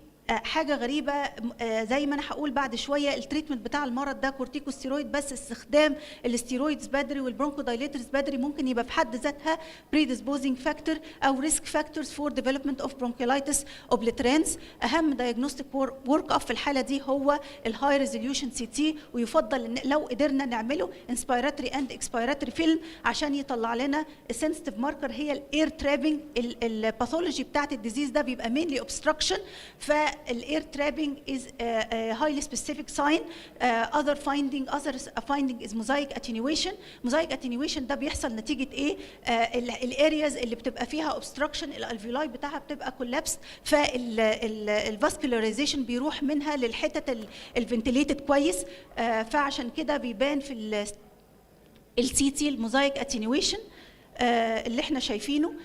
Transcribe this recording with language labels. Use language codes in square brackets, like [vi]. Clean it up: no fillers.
[ar] حاجه غريبه، زي ما انا هقول بعد شويه التريتمنت بتاع المرض ده كورتيكوستيرويد، بس استخدام الاستيرويدز بدري والبرونكودايليترز بدري ممكن يبقى في حد ذاتها [en] predisposing factor [ar] او [en] risk factors for development of bronchiolitis obliterans. [ar] اهم [en] diagnostic work up [ar] في الحاله دي هو الهاي ريزوليوشن سي تي، ويفضل ان لو قدرنا نعمله [en] inspiratory and expiratory film [ar] عشان يطلع لنا [en] sensitive marker [ar] هي الاير ترابنج. الباثولوجي بتاعت الديزيز ده بيبقى [en] mainly obstruction، [ar] فالاير ترابنج [en] is a highly specific sign. other finding is mosaic attenuation. [ar] mosaic attenuation ده بيحصل نتيجه ايه؟ الارياز اللي بتبقى فيها obstruction الالفيولاي بتاعها بتبقى collapsed، فالفاسكولاريزيشن بيروح منها للحتت الفنتليتد كويس، فعشان كده بيبان في السي تي الموزايك اتينيويشن اللي احنا شايفينه.